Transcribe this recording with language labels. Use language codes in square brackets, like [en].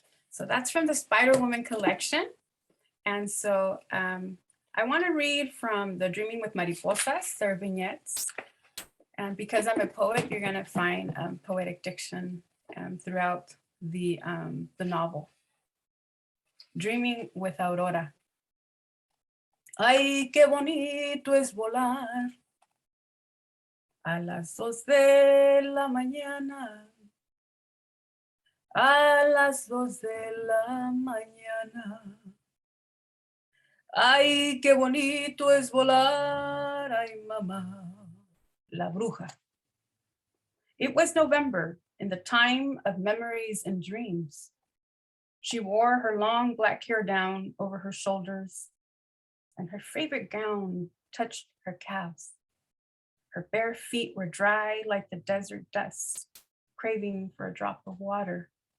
[en] So that's from the Spider Woman collection. And so I want to read from the Dreaming with Mariposas, their vignettes. And because I'm a poet, you're going to find poetic diction throughout the novel. Dreaming with Aurora. [es] Ay, qué bonito es volar a las 2 de la mañana. A las 2 de la mañana. Ay, qué bonito es volar Ay, mamá, la bruja. [en] It was November, in the time of memories and dreams. She wore her long black hair down over her shoulders, and her favorite gown touched her calves. Her bare feet were dry like the desert dust, craving for a drop of water.